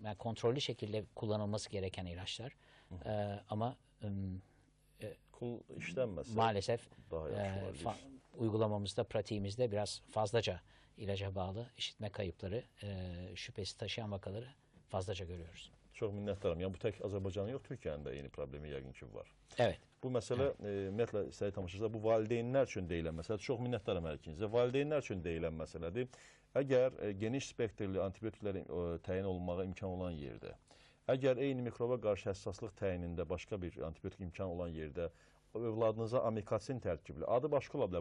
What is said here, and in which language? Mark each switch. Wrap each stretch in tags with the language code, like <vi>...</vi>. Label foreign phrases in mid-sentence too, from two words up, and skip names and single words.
<tr>Yani kontrollü şekilde kullanılması gereken ilaçlar. Ama</tr> <az>işlenməsə</az> <tr>maalesef</tr> <az>daha yaxşı olar.</az> <tr>uygulamamızda, pratiğimizde biraz fazlaca ilaca bağlı işitme kayıpları, şüphesi taşıyan vakaları fazlaca görüyoruz.</tr> <az>Çox minnətdaram. Yəni bu tək Azərbaycanın yox, Türkiyənin də eyni problemi yəqin ki var.</az> <tr>Evet.</tr> <az>Bu məsələ ümumiyyətlə istəyi tamaşaçılar bu valideynlər üçün deyilən məsələdir. Çox minnətdaram hər ikinizə. Valideynlər üçün deyilən məsələdir. Əgər geniş spektrli antibiotiklərin təyin olunmağa imkan olan yerdə, əgər eyni mikroba qarşı həssaslıq təyinində başqa bir antibiotik imkan olan yerdə övladınıza amikasin tərkibli, adı başqa ola bilər.</az>